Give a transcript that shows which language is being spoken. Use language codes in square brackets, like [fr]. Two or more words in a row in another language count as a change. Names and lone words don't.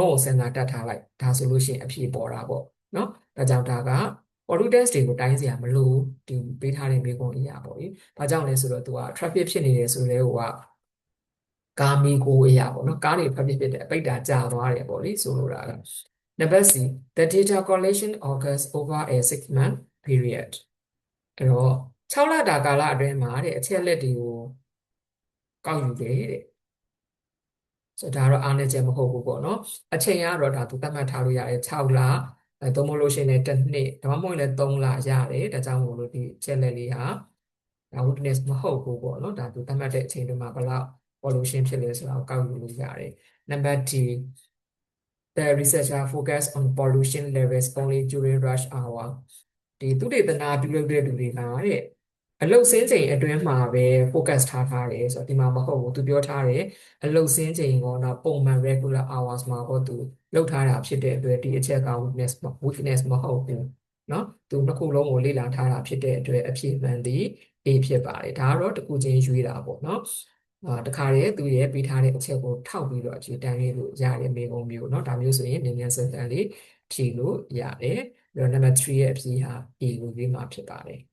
[my] လုံးကိုစဉ်းစားတတ်ထားလိုက်ဒါဆိုလို့ရှိရင်အဖြေပေါ်တာပေါ့နော်ဒါကြောင့်ဒါက pollutants တွေကိုတိုင်းစရာမလိုဒီပေးထားတဲ့မိကုံအရာပေါ့လေ။ဘာကြောင့်လဲဆိုတော့သူက traffic ဖြစ်နေတယ်ဆိုလဲဟိုကကာမီကိုအရာပေါ့နော်ကားတွေဖက်ဖြစ်တဲ့အပိတ်တာကြာသွားတယ်ပေါ့လေဆိုလိုတာကနံပါတ် C [en] the data collection occurs over a 6-month period [my] အဲ့တော့6လတာကာလအတွင်းမှာတဲ့အချက်လက်တွေကိုကောက်ယူတယ်တဲ့ဆိုတော့ဒါ တော့အားနည်းချက်မဟုတ်ဘူးပေါ့နော်အချိန်ကတော့ဒါသူသတ်မှတ်ထားလို့ရတယ်6လသို့မဟုတ်လို့ရှိရင်လည်းတစ်နှစ်ဒါမှမဟုတ်လည်း3လရတယ်ဒါကြောင့်မို့လို့ဒီချက်လက်လေးဟာဒါ weakness မဟုတ်ဘူးပေါ့နော်ဒါသူသတ်မှတ် တဲ့အချိန်တွေမှာဘယ်လောက် pollution ဖြစ်လဲဆိုတာကိုကောက်ယူလို့ရတယ်နံပါတ် D [en] the researcher focus on pollution levels only during rush hour [my] ဒီသုတေသနပြုလုပ်တဲ့လူတွေကတဲ့အလုတ် စင်းချိန်အတွင်းမှာပဲ focus ထားတယ်ဆိုတော့ဒီမှာမဟုတ်ဘူးသူပြောထားတယ်အလုတ်စင်းချိန်ကောတော့ပုံမှန် [en] regular hours [my] မှာတော့သူလုပ်ထားတာဖြစ်တဲ့အတွက်ဒီအချက်က weakness မဟုတ်ဘူးเนาะသူနှစ်ခုလုံးကိုလေ့လာထားတာဖြစ်တဲ့အတွက်အဖြေမှန်သည် A ဖြစ်ပါတယ်ဒါကတော့တစ်ခုချင်းရွေးတာပေါ့เนาะတခါတည်းသူရဲ့ပေးထားတဲ့အချက်ကိုထောက်ပြီးတော့အခြေတန်းရေးလို့ရတယ်မေကုံမျိုးเนาะဒါမျိုးဆိုရင်မြန်မြန်ဆန်ဆန်လေးဖြေလို့ရတယ်ပြီးတော့ number 3ရဲ့အဖြေဟာ A ကိုရွေးမှာဖြစ်ပါတယ်